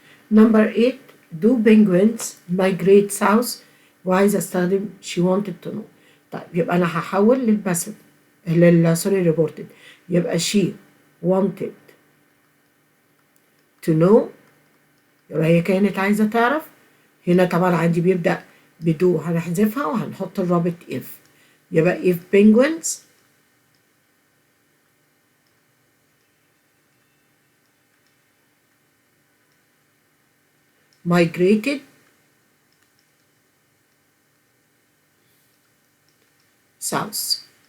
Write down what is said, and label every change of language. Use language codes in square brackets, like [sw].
[en] Number 8, do penguins migrate south. [ar] وعايزة استخدم [en] she wanted to know. [ar] طيب يبقى أنا هحول للباسف سوري [en] reported. [ar] يبقى [en] she wanted to know [ar] يبقى هي كانت عايزة تعرف. هنا طبعا عندي بيبدأ بدو هنحذفها وهنحط الرابط [en] if. [ar] يبقى [en] if penguins migrated south.